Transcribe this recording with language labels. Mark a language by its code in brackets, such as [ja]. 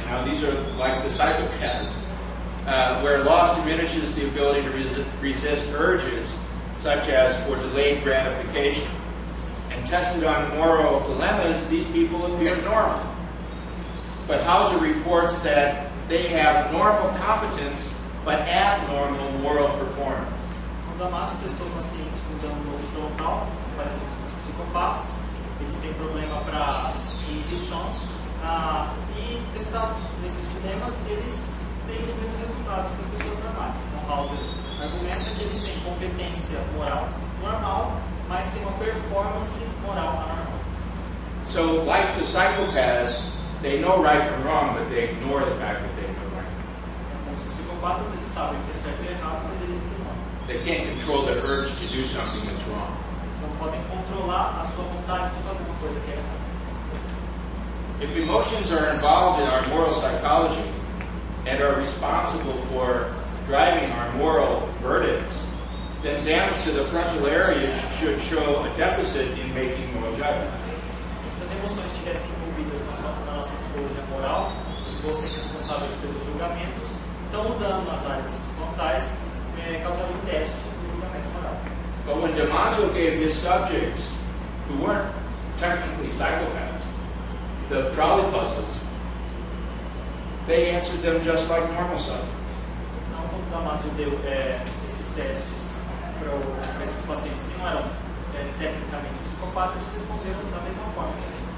[en] Now, these are like the psychopaths, where loss diminishes the ability to resist urges, such as for delayed gratification. And tested on moral dilemmas, these people appeared normal. But Hauser reports that they have normal competence, but abnormal moral performance. [pt] O Damasio testou pacientes com dano no lobo frontal, parecidos com os psicopatas. Eles têm problema para inibição. E testados nesses dilemas, eles têm os mesmos resultados que as pessoas normais. Então, Hauser argumenta que eles têm competência moral normal, mas têm uma performance moral anormal. [en] So, like the psychopaths, they know right from wrong, but they ignore the fact that they know right. [pt] Então, os psicopatas, eles sabem o que é certo e errado, mas eles ignoram. [en] They can't control the urge to do something that's wrong. [pt] Eles não podem controlar a sua vontade de fazer uma coisa que é errada. [en] If emotions are involved in our moral psychology and are responsible for driving our moral verdicts, then damage to the frontal area should show a deficit in making moral judgments. [pt] Se as emoções estivessem envolvidas na nossa psicologia moral e fossem responsáveis pelos julgamentos, então o dano nas áreas frontais causaria um déficit no julgamento moral. [en] But when Damasio gave his subjects, who weren't technically psychopaths, the trolley puzzles, they answered them just like normal subjects. [pt] Então, quando Damasio deu esses testes para esses pacientes que não eram tecnicamente psicopatas, eles responderam da mesma forma.